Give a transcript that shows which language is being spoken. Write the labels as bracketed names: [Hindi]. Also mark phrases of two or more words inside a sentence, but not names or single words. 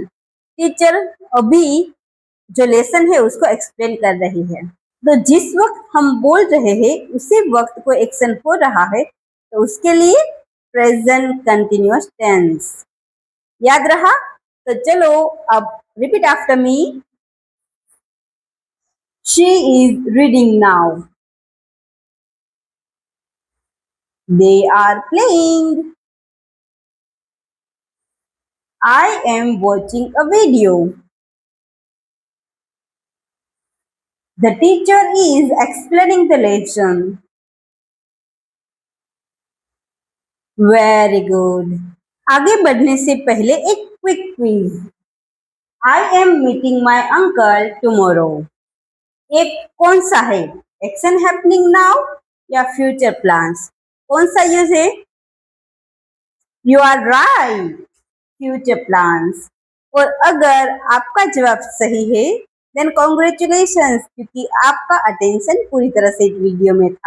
[Hindi] टीचर अभी जो लेसन है उसको एक्सप्लेन कर रही है। तो जिस वक्त हम बोल रहे हैं उसी वक्त कोई एक्शन हो रहा है, तो उसके लिए [English] present continuous tense. [Hindi] याद रहा? तो चलो अब [English] repeat after me. she is reading now. they are playing. I am watching a video. The teacher is explaining the lesson. Very good. [Hindi] आगे बढ़ने से पहले एक [English] quick quiz. I am meeting my uncle tomorrow. [Hindi] एक कौन सा है, [English] action happening now [Hindi] या [English] future plans? [Hindi] कौन सा यूज है? [English] you are right, future plans. [Hindi] और अगर आपका जवाब सही है [English] then congratulations, [Hindi] क्योंकि आपका अटेंशन पूरी तरह से वीडियो में था।